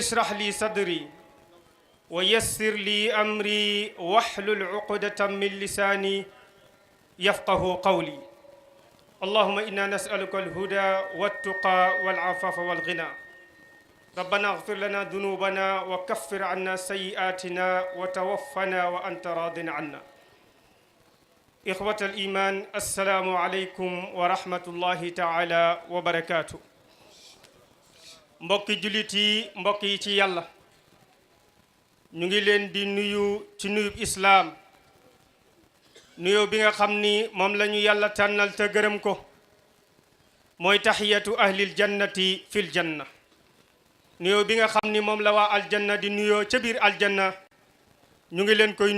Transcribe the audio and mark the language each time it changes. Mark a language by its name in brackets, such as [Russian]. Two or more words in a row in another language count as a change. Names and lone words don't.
[Arabic] اشرح لي صدري ويسر لي أمري واحلل عقدة من لساني يفقه قولي اللهم إنا نسألك الهدى والتقى والعفاف والغنى ربنا اغفر لنا ذنوبنا وكفر عنا سيئاتنا وتوفنا وأنت راض عنا إخوة الإيمان السلام عليكم ورحمة الله تعالى وبركاته mbokki [Wolof] jullit yi mbokk yi ci yàlla ñu ngi leen di nuyu ci nuyub islaam nuyoo bi nga xam ni moom la ñu yàlla tànnal te gërëm ko mooy taxiyatu [Arabic] أهل الجنة في الجنة [Wolof] nuyoo bi nga xam ni moom la waa aljanna di nuyoo ca biir aljanna ñu ngi leen koy